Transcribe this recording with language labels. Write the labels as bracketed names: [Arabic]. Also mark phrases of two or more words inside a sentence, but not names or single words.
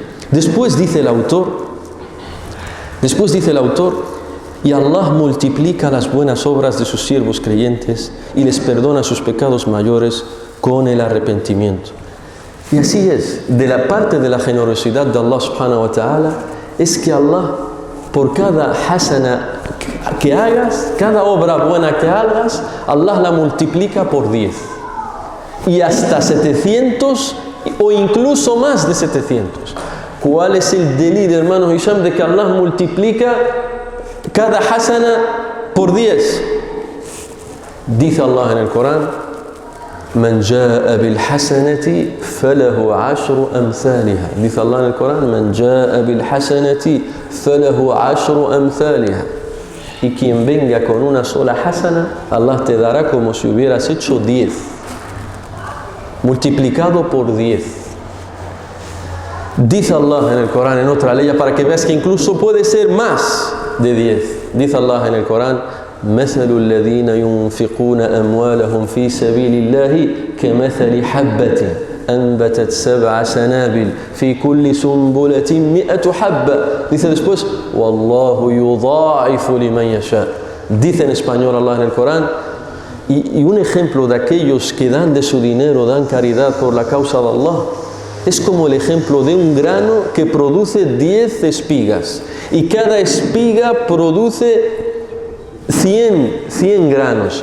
[Spanish] Después dice el autor, y Allah multiplica las buenas obras de sus siervos creyentes y les perdona sus pecados mayores con el arrepentimiento. Y así es, de la parte de la generosidad de Allah [Arabic] سبحانه وتعالى, [Spanish] es que Allah, por cada hasana que hagas, cada obra buena que hagas, Allah la multiplica por 10. Y hasta 700 o incluso más de 700. ¿Cuál es el delito, hermano Hisham, de que Allah multiplica cada hasana por 10? Dice Allah en el Corán: [Arabic] من جاء بالحسنة فله عشر أمثالها. [Spanish] Dice Allah en el Corán: [Arabic] من جاء بالحسنة فله عشر أمثالها. [Spanish] Y quien venga con una sola hasana, Allah te dará como si hubieras hecho 10, multiplicado por 10. Dice Allah en el Corán, en otra ley, para que veas que incluso puede ser más de 10. Dice Allah en el Corán: [Arabic] مثل الذين ينفقون أموالهم في سبيل الله كمثل حبة أنبتت 7 سنابل في كل سنبلة 100 حبة. [Spanish] Dice después: [Arabic] والله يضاعف لمن يشاء. [Spanish] Dice en español Allah en el Corán, y un ejemplo de aquellos que dan de su dinero, dan caridad por la causa de Allah, es como el ejemplo de un grano que produce 10 espigas, y cada espiga produce 100 granos.